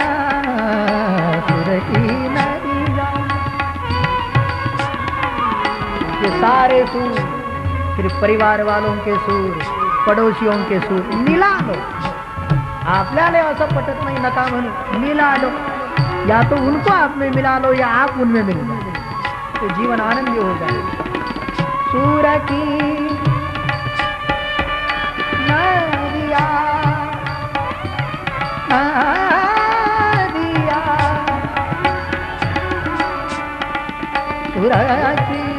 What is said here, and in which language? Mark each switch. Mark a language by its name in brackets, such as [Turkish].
[Hindi] सुर की नदिया, ये सारे सूर सिर्फ परिवार वालों के सूर, पड़ोसियों के सूर मिला लो। [Marathi] आपल्याला असं पटत नाही, नका म्हणू, [Hindi] मिला लो। या तो उनको आप में मिला लो या आप उनमें मिल लो, तो जीवन आनंदी हो जाएगा। सूर की नदिया नदिया, सुर की